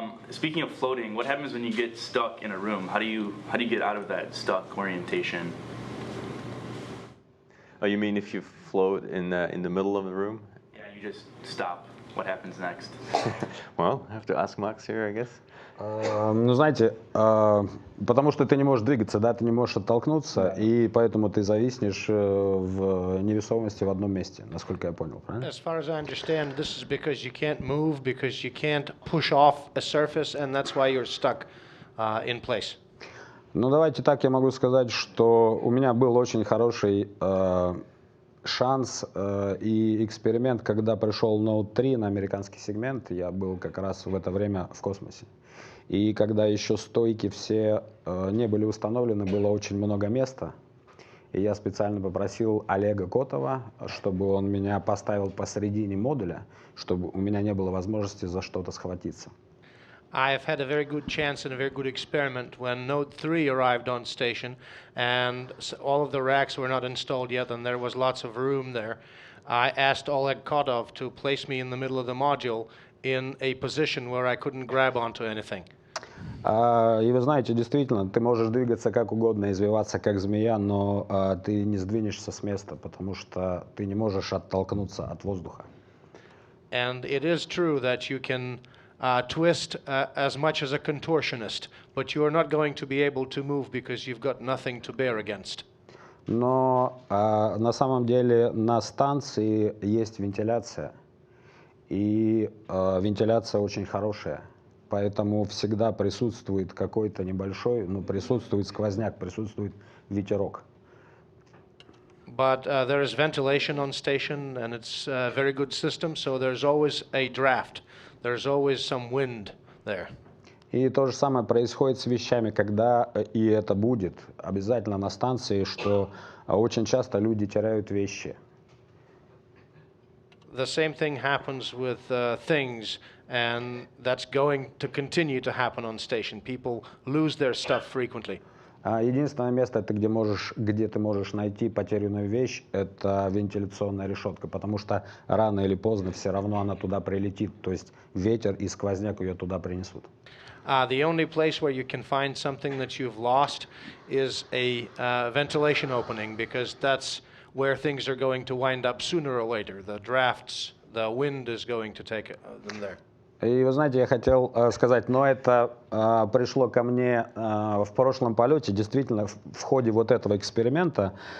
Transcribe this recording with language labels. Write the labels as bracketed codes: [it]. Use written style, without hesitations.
[en] Speaking of floating, what happens when you get stuck in a room? How do you get out of that stuck orientation? Oh, you mean if you float in the middle of the room? Yeah, you just stop. What happens next? Well, I have to ask Max here, I guess. [ru] Ну, знаете, потому что ты не можешь двигаться, да, ты не можешь оттолкнуться, и поэтому ты зависнешь в невесомости в одном месте, насколько я понял, правильно? [en] As far as I understand, this is because you can't move, because you can't push off a surface, and that's why you're stuck in place. [ru] Ну, давайте так, я могу сказать, что у меня был очень хороший шанс и эксперимент, когда пришел Note 3 на американский сегмент, я был как раз в это время в космосе. И когда еще стойки все не были установлены, было очень много места. И я специально попросил Олега Котова, чтобы он меня поставил посередине модуля, чтобы у меня не было возможности за что-то схватиться. [en] I've had a very good chance and a very good experiment when Node 3 arrived on station and all of the racks were not installed yet and there was lots of room there. I asked Oleg Kotov to place me in the middle of the module in a position where I couldn't grab onto anything. [ru] И вы знаете, действительно, ты можешь двигаться как угодно, извиваться как змея, но ты не сдвинешься с места, потому что ты не можешь оттолкнуться от воздуха. [en] And it is true that you can twist as much as a contortionist, but you are not going to be able to move because you've got nothing to bear against. [ru] Но на самом деле на станции есть вентиляция, и вентиляция очень хорошая. Поэтому всегда присутствует какой-то небольшой, ну, присутствует сквозняк, присутствует ветерок. [en] But there is ventilation on station, and it's a very good system, so there's always a draft. There's always some wind there. [ru] И то же самое происходит с вещами, когда, и это будет обязательно на станции, что очень часто люди теряют вещи. [en] The same thing happens with things, and that's going to continue to happen on station. People lose their stuff frequently. [ru] Единственное место, где ты можешь найти потерянную вещь, это вентиляционная решетка, потому что рано или поздно все равно она туда прилетит, то есть ветер и сквозняк ее туда принесут. [en] The only place where you can find something that you've lost is a ventilation opening, because that's where things are going to wind up sooner or later. The drafts, the wind is going to take them there. [ru] И вы знаете, я хотел сказать, но это пришло ко мне в прошлом полете, действительно, в ходе вот этого эксперимента.